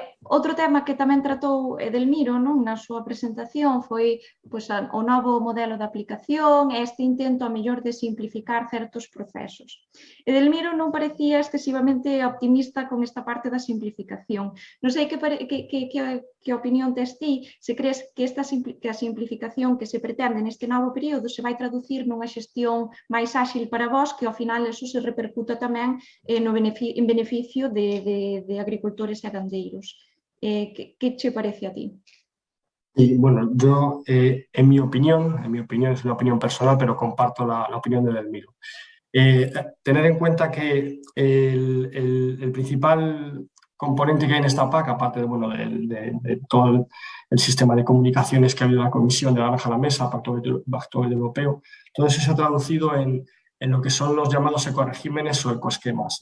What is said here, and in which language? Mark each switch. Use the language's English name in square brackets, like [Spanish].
[Galician] Outro tema que tamén tratou Edelmiro na súa presentación foi o novo modelo de aplicación e este intento a mellor de simplificar certos procesos. Edelmiro non parecía excesivamente optimista con esta parte da simplificación. Non sei que opinión tes ti, se crees que a simplificación que se pretende neste novo período se vai traducir nunha xestión máis áxil para vós, que ao final eso se repercuta tamén en beneficio de agricultores e gandeiros. [Spanish] ¿Qué te parece a ti? Y yo, en mi opinión, es una opinión personal, pero comparto la opinión de Edelmiro. Tener en cuenta que el principal componente que hay en esta PAC, aparte de todo el sistema de comunicaciones que ha habido en la Comisión, de la Granja a la Mesa, Pacto Europeo, todo eso se ha traducido en lo que son los llamados ecoregímenes o ecoesquemas.